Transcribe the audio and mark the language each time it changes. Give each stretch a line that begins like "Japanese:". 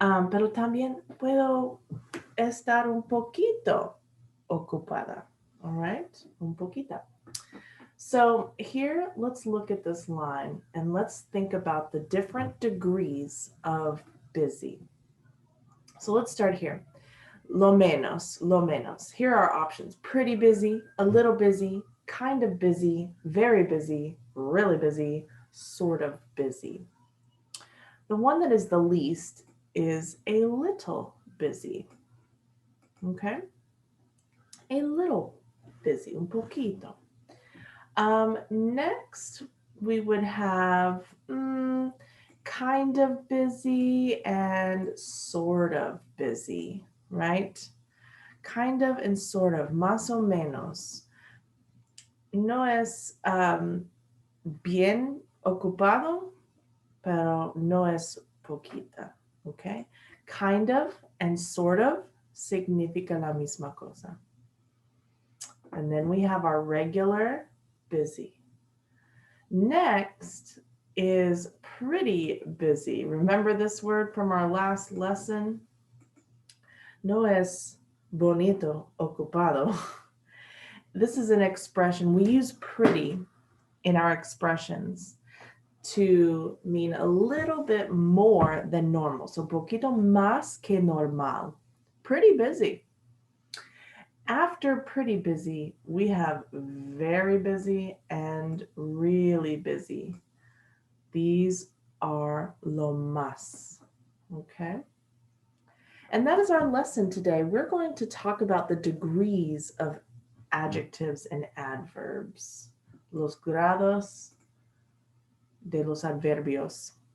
Spanish: Pero también puedo estar un poquito ocupada.
English: All right?
Spanish: Un poquito.
English: So here, let's look at this line and let's think about the different degrees of busy. So let's start here.
Spanish: Lo menos, lo menos.
English: Here are options. Pretty busy, a little busy, kind of busy, very busy, really busy, sort of busy. The one that is the least is a little busy. Okay? A little busy,
Spanish: un poquito.
English: Next, we would have kind of busy and sort of busy, right? Kind of and sort of,
Spanish: más o menos. No es bien ocupado, pero no es poquita, okay?
English: Kind of and sort of
Spanish: significa la misma cosa.
English: And then we have our regular busy. Next is pretty busy. Remember this word from our last lesson?
Spanish: No es bonito, ocupado.
English: This is an expression. We use pretty in our expressions to mean a little bit more than normal.
Spanish: So poquito más que normal.
English: Pretty busy. After pretty busy, we have very busy and really busy. These are
Spanish: lo más.
English: Okay? And that is our lesson today. We're going to talk about the degrees of adjectives and adverbs.
Spanish: Los grados de los adverbios.